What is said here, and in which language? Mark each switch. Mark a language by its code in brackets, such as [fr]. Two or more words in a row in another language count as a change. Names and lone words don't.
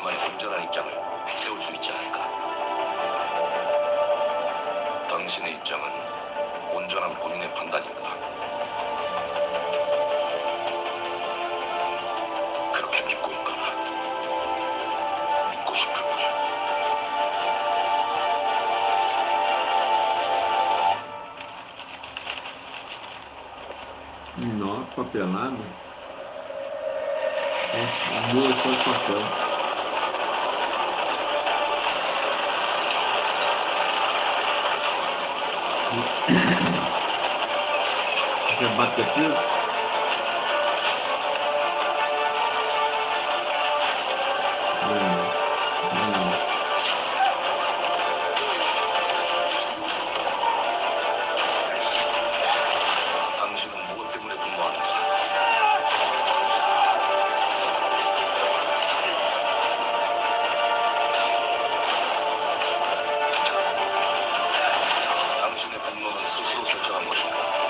[ko] 당신만의 온전한 입장을 세울 수 있지 않을까? 당신의 입장은 온전한 본인의 판단인가? 그렇게 믿고 있거나 믿고 싶을 뿐. [pt] Nossa, papelada. Nossa, duas só de papel. Quer bater fio? Não. [ko] 당신은 무엇 때문에 분노하는가? 당신의 분노는 스스로 결정한 것인가?